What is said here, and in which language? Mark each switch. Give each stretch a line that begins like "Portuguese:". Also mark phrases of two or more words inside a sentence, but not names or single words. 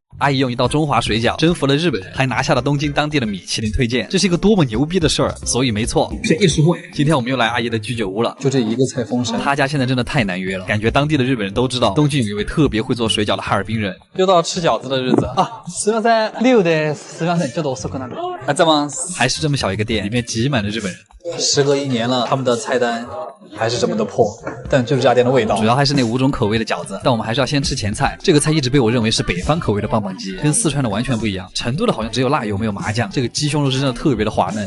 Chinese: 阿姨用一道中华水饺征服了日本人，还拿下了东京当地的米其林推荐，这是一个多么牛逼的事儿！所以没错，便宜实惠。今天我们又来阿姨的居酒屋了，就这一个菜封神。他家现在真的太难约了，感觉当地的日本人都知道东京有一位特别会做水饺的哈尔滨人。又到了吃饺子的日子啊！
Japanese: すみません、6です。すみません、ちょっと遅くなる。
Chinese: 啊，在吗？还是这么小一个店，里面挤满了日本人。时隔1年了，他们的菜单还是这么的破，但就是这家店的味道。主要还是那5种口味的饺子，但我们还是要先吃前菜。这个菜一直被我认为是北方口味的棒棒鸡，跟四川的完全不一样。成都的好像只有辣油没有麻酱，这个鸡胸肉是真的特别的滑嫩。